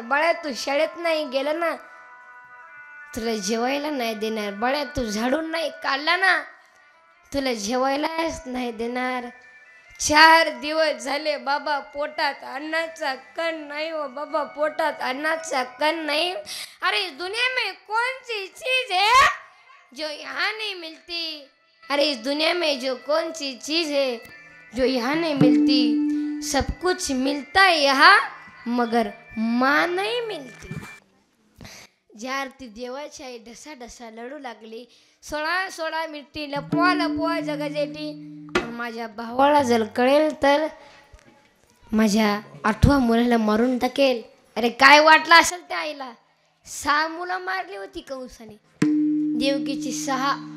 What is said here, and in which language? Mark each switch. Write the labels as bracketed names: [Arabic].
[Marathi] बाळ्या तू शाळेत नाही गेला ना, तुला जेवायला नाही देणार. बाळ्या तू झाडून नाही काढला ना, तुला जेवायलाच नाही देणार. 4 दिवस झाले बाबा, पोटात अन्नाचा कण नाही हो बाबा, पोटात अन्नाचा कण नाही. [Hindi] अरे इस दुनिया में कौन सी चीज है जो यहाँ नहीं मिलती? अरे इस दुनिया में जो कौन सी चीज है जो यहाँ नहीं मिलती? सब कुछ मिलता है यहाँ, मगर माँ नहीं मिलती. [Marathi] ज्यार ती देवाची आई ढसा ढसा लढू लागली. 16 मिनिटी लपवा लपवा जगाजेटी. माझ्या भावाला जर कळेल तर माझ्या 8व्या मुलाला मारून टाकेल. अरे काय वाटलं असेल त्या आईला? 6 मुलं मारली होती कंसाने, देवकीची 6.